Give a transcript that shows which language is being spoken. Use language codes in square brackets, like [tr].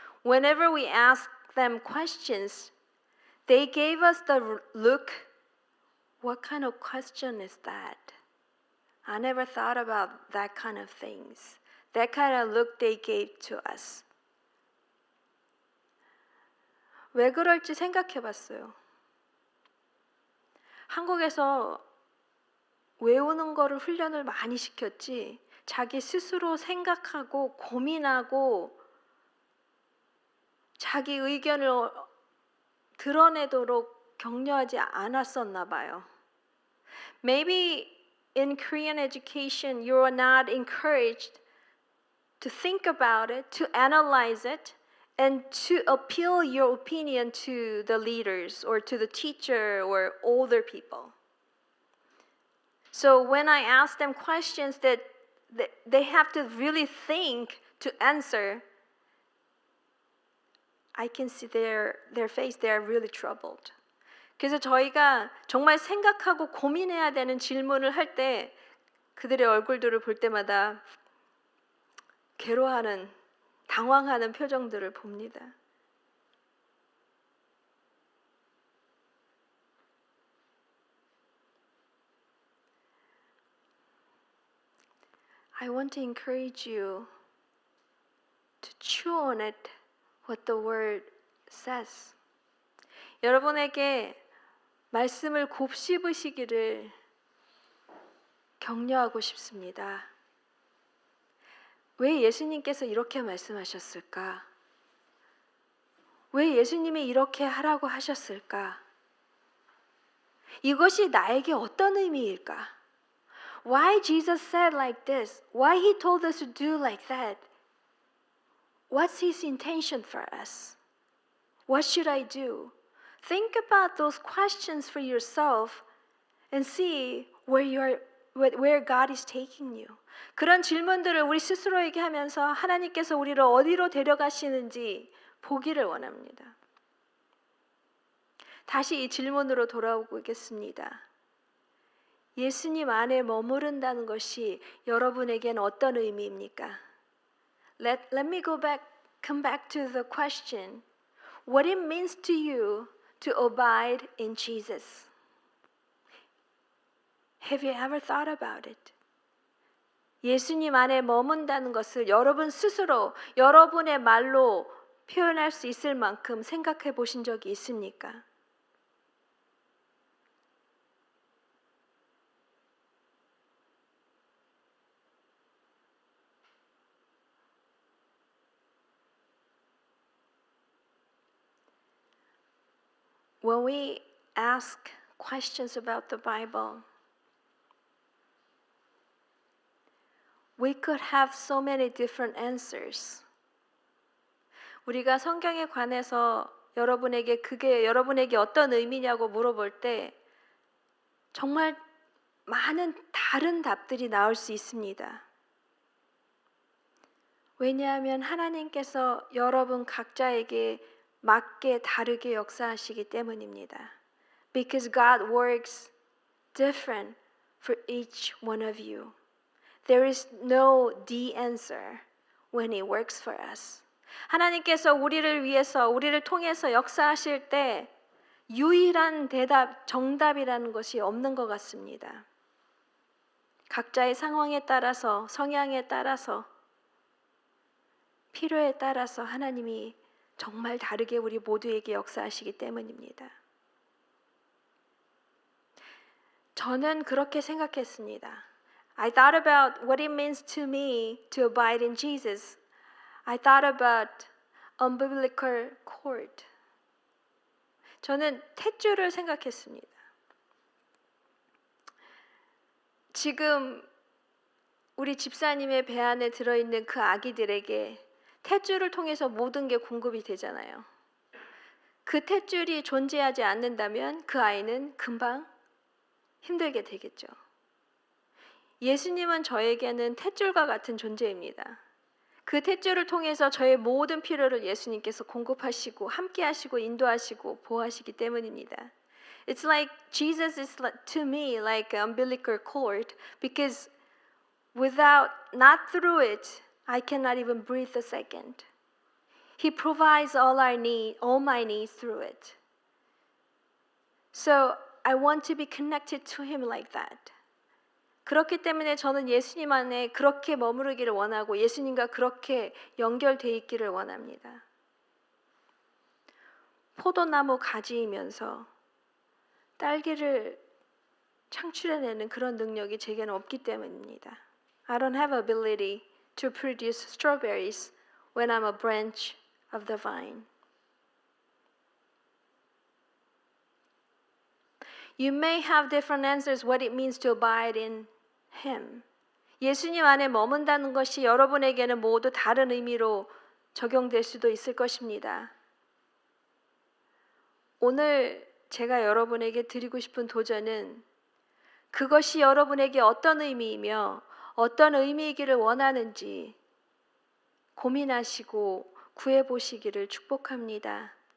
[en] Whenever we ask them questions, they gave us the look, what kind of question is that? I never thought about that kind of things. That kind of look they gave to us. [ko] 왜 그럴지 생각해 봤어요. 한국에서 외우는 거를 훈련을 많이 시켰지 자기 스스로 생각하고 고민하고 자기 의견을 드러내도록 격려하지 않았었나 봐요. [en] Maybe in Korean education you are not encouraged to think about it, to analyze it, and to appeal your opinion to the leaders or to the teacher or older people. So when I ask them questions that they have to really think to answer, I can see their face, they are really troubled. [ko] 그래서 저희가 정말 생각하고 고민해야 되는 질문을 할 때 그들의 얼굴들을 볼 때마다 괴로워하는, 당황하는 표정들을 봅니다. [en] I want to encourage you to chew on it, what the word says. [ko] 여러분에게 말씀을 곱씹으시기를 격려하고 싶습니다. 왜 예수님께서 이렇게 말씀하셨을까? 왜 예수님이 이렇게 하라고 하셨을까? 이것이 나에게 어떤 의미일까? [en] Why Jesus said like this? Why he told us to do like that? What's his intention for us? What should I do? Think about those questions for yourself and see where God is taking you. [ko] 그런 질문들을 우리 스스로에게 하면서 하나님께서 우리를 어디로 데려가시는지 보기를 원합니다. 다시 이 질문으로 돌아오겠습니다. 예수님 안에 머무른다는 것이 여러분에겐 어떤 의미입니까? [en] Let me come back to the question. What it means to you to abide in Jesus. Have you ever thought about it? [ko] 예수님 안에 머문다는 것을 여러분 스스로 여러분의 말로 표현할 수 있을 만큼 생각해 보신 적이 있습니까? [en] When we ask questions about the Bible, we could have so many different answers. [ko] 우리가 성경에 관해서 그게 여러분에게 어떤 의미냐고 물어볼 때 정말 많은 다른 답들이 나올 수 있습니다. 왜냐하면 하나님께서 여러분 각자에게 맞게 다르게 역사하시기 때문입니다. [en] Because God works different for each one of you. There is no the answer when He works for us. [ko] 하나님께서 우리를 위해서, 우리를 통해서 역사하실 때 유일한 대답, 정답이라는 것이 없는 것 같습니다. 각자의 상황에 따라서, 성향에 따라서, 필요에 따라서 하나님이 정말 다르게 우리 모두에게 역사하시기 때문입니다. 저는 그렇게 생각했습니다. [en] I thought about what it means to me to abide in Jesus. I thought about umbilical cord. [ko] 저는 탯줄을 생각했습니다. 지금 우리 집사님의 배 안에 들어있는 그 아기들에게 탯줄을 통해서 모든 게 공급이 되잖아요. 그 탯줄이 존재하지 않는다면 그 아이는 금방 힘들게 되겠죠. 예수님은 저에게는 탯줄과 같은 존재입니다. 그 탯줄을 통해서 저의 모든 필요를 예수님께서 공급하시고 함께하시고 인도하시고 보호하시기 때문입니다. [en] It's like Jesus is to me like an umbilical cord because not through it, I cannot even breathe a second. He provides all my needs through it. So I want to be connected to Him like that. [ko] 그렇기 때문에 저는 예수님 안에 그렇게 머무르기를 원하고 예수님과 그렇게 연결되어 있기를 원합니다. 포도나무 가지이면서 딸기를 창출해내는 그런 능력이 제게는 없기 때문입니다. [en] I don't have ability to produce strawberries when I'm a branch of the vine. You may have different answers what it means to abide in Him. [ko] 예수님 안에 머문다는 것이 여러분에게는 모두 다른 의미로 적용될 수도 있을 것입니다. 오늘 제가 여러분에게 드리고 싶은 도전은 그것이 여러분에게 어떤 의미이며 어떤 의미이기를 원하는지 고민하시고 구해보시기를 축복합니다.